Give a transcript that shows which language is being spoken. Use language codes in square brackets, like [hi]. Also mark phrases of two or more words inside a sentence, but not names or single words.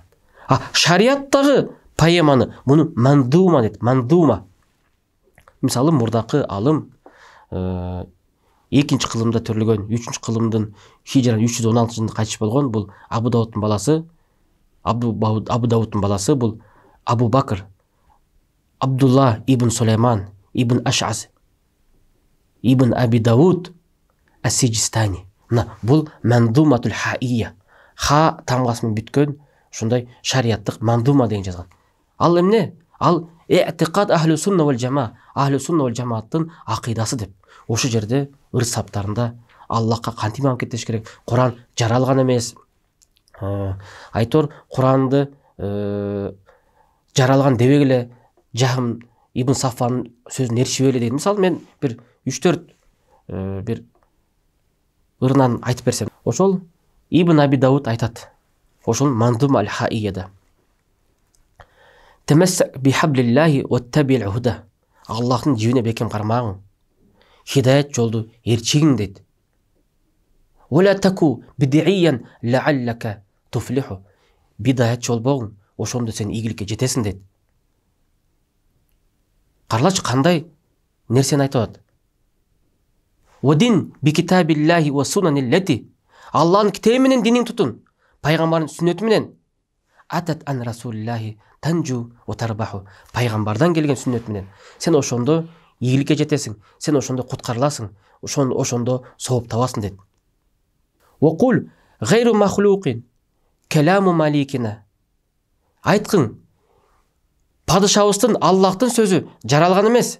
[ky] Шарияттагы поэманы муну мандума дейт, мандума. Мисалы мурдакы алым 2-нчи кылымда төрөлгөн, 3-нчү кылымдын хижра 316-жылында кайтыш болгон бул Абу Дауудтун баласы, Абу Дауудтун баласы бул Абу Бакр Абдулла ибн Сулейман ибн Аш'аз ибн Аби Дауд ас-Сиджистани. Бул мандуматул хаия. Ха тамгасы менен бүткөн ушундай шарияттык мандума деген жазган. Ал эмне? Ал [ar] اعتقاد أهل السنة والجماعة, [ky] ахлу сунна вал жамааттын акыйдасы деп. Ошо жерде ырс саптарында Аллахка кантип иман кетиш керек? Куран жаралган эмес. Айтор Куранды жаралган дебегиле Жахм ибн Сафан сөзүн эришибели дейт. Мисалы мен бир 3-4 бир ырынан айтып берсем, ошол Ибн Аби Дауд айтат. Ошол мандум аль-хаияда. [ar] تمسك بحبل الله واتبع الهدى. [ky] Аллахтын жибине бекем кармагың. Хидаят жолду эрчигиң дейт. [ar] ولا تك بدعيا لعلك تفلح. [ky] Бидаят жол болгуң, ошондо сен ийгиликке жетесиң дейт. Карлач кандай нерсени айтып атат. [ar] ودن بكتاب الله والسنن التي. [ky] Аллахтын китеби менен динин тутун. Пайгамбардын сүннөтү менен. [ar] أتت عن رسول الله تنجو وتربح. [ky] Пайгамбардан келген сүннөт менен сен ошондо ийгиликке жетесиң, сен ошондо куткарыласың, ошондо сооп табасың дейт. [ar] وقل غير مخلوق كلام مليكنا. [ky] Айткың, падышабыздын Аллахтын сөзү жаралган эмес.